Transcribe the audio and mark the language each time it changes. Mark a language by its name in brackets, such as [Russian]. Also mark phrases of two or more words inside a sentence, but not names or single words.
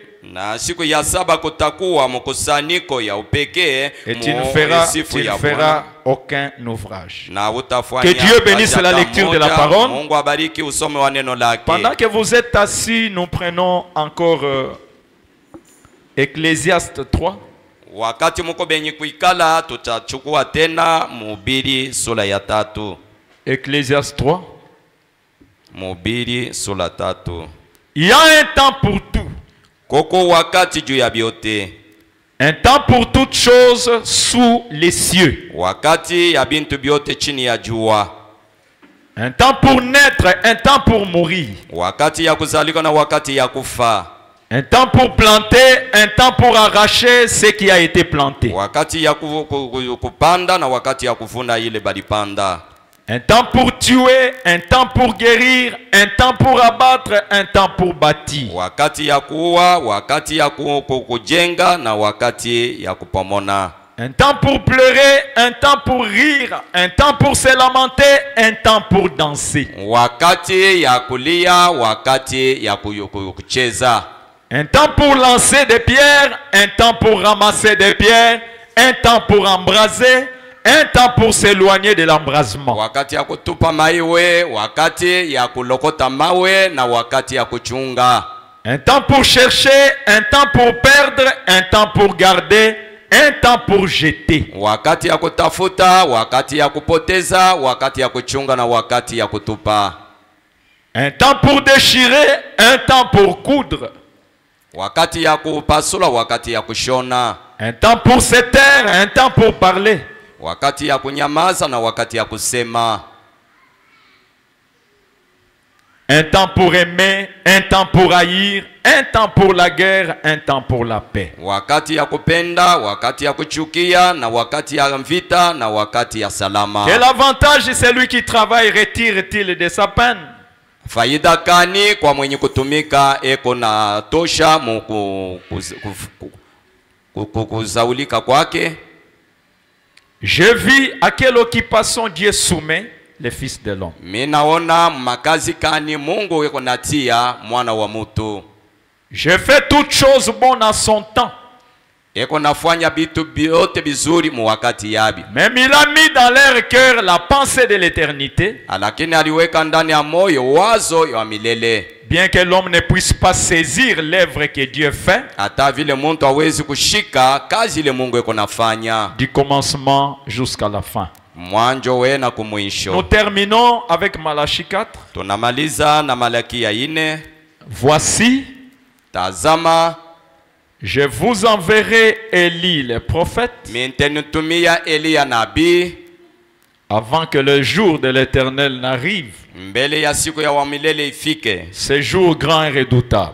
[French] Et tu ne feras aucun ouvrage. Que Dieu bénisse la lecture de la parole. Pendant que vous êtes assis, nous prenons encore Ecclésiaste 3. [Swahili] Wakati muko benye kuikala tutachukua tena Mhubiri sura ya 3. [French] Ecclésiaste 3. [Swahili] Mhubiri sura 3. [French] Il y a un temps pour tout. [Swahili] Koko wakati juu ya biote. [French] Un temps pour toutes choses sous les cieux. [Swahili] Wakati ya bintu biote chini ya jua. [French] Un temps pour naître, un temps pour mourir. [Swahili] Wakati ya kuzalika na wakati ya kufa. [French] Un temps pour planter, un temps pour arracher ce qui a été planté. [Swahili] Wakati ya kupanda na wakati ya kuvuna ile balipanda. [French] Un temps pour tuer, un temps pour guérir, un temps pour abattre, un temps pour bâtir. [Swahili] Wakati ya kuua, wakati ya kujenga na wakati ya kupomona. [French] Un temps pour pleurer, un temps pour rire, un temps pour se lamenter, un temps pour danser. [Swahili] Wakati ya kulia, wakati ya kucheza. [French] Un temps pour lancer des pierres, un temps pour ramasser des pierres, un temps pour embraser, un temps pour s'éloigner de l'embrasement. [Swahili] Wakati ya kutupa maiwe, wakati ya kulokota mawe na wakati ya kuchunga. [French] Un temps pour chercher, un temps pour perdre, un temps pour garder, un temps pour jeter. [Swahili] Wakati ya kutafuta, wakati ya kupoteza, wakati ya kuchunga na wakati ya kutupa. [French] Un temps pour déchirer, un temps pour coudre. [Swahili] Wakati ya kupasula, wakati ya kushona. [French] Un temps pour se taire, un temps pour parler. [Swahili] Wakati ya kunyamaza na wakati ya kusema. [French] Un temps pour aimer, un temps pour haïr, un temps pour la guerre, un temps pour la paix. [Swahili] Wakati ya kupenda, wakati ya kuchukia, na wakati ya vita, na wakati ya salama. [French] Quel avantage celui qui travaille retire-t-il de sa peine? [Swahili] Faida kani kwa mwenye kutumika eko na tosha kuzaulika kwake? [French] Je vis à quelle occupation Dieu soumet les fils de l'homme. [Swahili] Minaona makazi kani Mungu eko natia mwana wa mutu. [French] Je fais toutes choses bonnes à son temps. [Swahili] Eko nafanya bitu biote bizuri mu wakati yabi. [French] Même il a mis dans leur cœur la pensée de l'éternité. [Swahili] Lakini aliweka ndani ya moyo wazo ya milele. [French] Bien que l'homme ne puisse pas saisir l'œuvre que Dieu fait. [Swahili] Hata vile muntu hawezi kushika kazi ile Mungu eko nafanya. [French] Du commencement jusqu'à la fin. [Swahili] Mwanjo we na kumwisho. [French] Nous terminons avec Malachie 4. [Swahili] Tunamaliza na Malaki ya 4. [French] Voici, [Swahili] tazama, [French] je vous enverrai Élie le prophète avant que le jour de l'Éternel n'arrive. Ce jour grand et redoutable.